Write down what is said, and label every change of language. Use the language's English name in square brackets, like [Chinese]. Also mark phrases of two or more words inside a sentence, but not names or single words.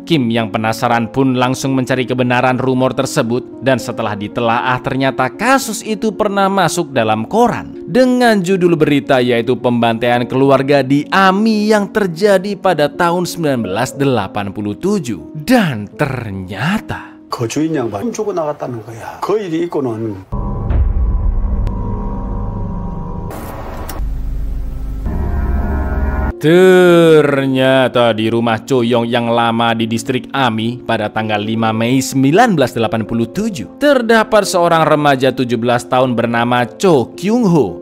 [Indonesian] Kim yang penasaran pun langsung mencari kebenaran rumor tersebut dan setelah ditelaah ternyata kasus itu pernah masuk dalam koran dengan judul berita yaitu pembantaian keluarga di Ami yang terjadi pada tahun 1987 dan ternyata [Korean] 그 주인 양반 죽어 나갔다는 거야. 그 일이 있고는 [Indonesian] ternyata di rumah Choi Yong yang lama di distrik Ami pada tanggal 5 Mei 1987 terdapat seorang remaja 17 tahun bernama Cho Kyung Ho.